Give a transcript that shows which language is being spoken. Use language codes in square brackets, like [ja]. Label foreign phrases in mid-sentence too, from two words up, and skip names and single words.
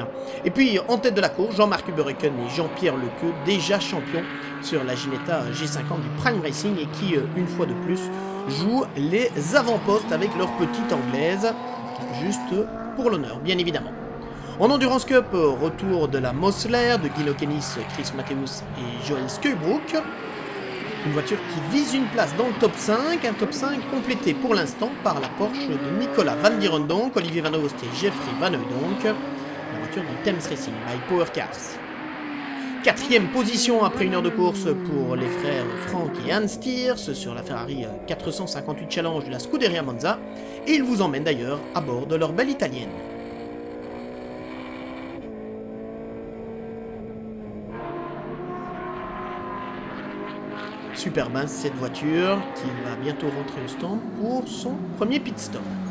[fr] Et puis en tête de la course, Jean-Marc Hubereken et Jean-Pierre Lequeux, déjà champions sur la Ginetta G50 du Prime Racing et qui, une fois de plus, jouent les avant-postes avec leur petite anglaise, juste pour l'honneur, bien évidemment. En Endurance Cup, retour de la Mosler, de Guy Lokenis, Chris Matthews et Joël Skøybrook. Une voiture qui vise une place dans le top 5, un top 5 complété pour l'instant par la Porsche de Nicolas Van Dierendonck, Olivier Van Oost et Jeffrey Van Hooydonk, la voiture de Thames Racing by Power Cars. 4e position après une heure de course pour les frères Frank et Hans Stiers sur la Ferrari 458 Challenge de la Scuderia Monza, et ils vous emmènent d'ailleurs à bord de leur belle italienne. Super mince cette voiture qui va bientôt rentrer au stand pour son premier [en] pit stop.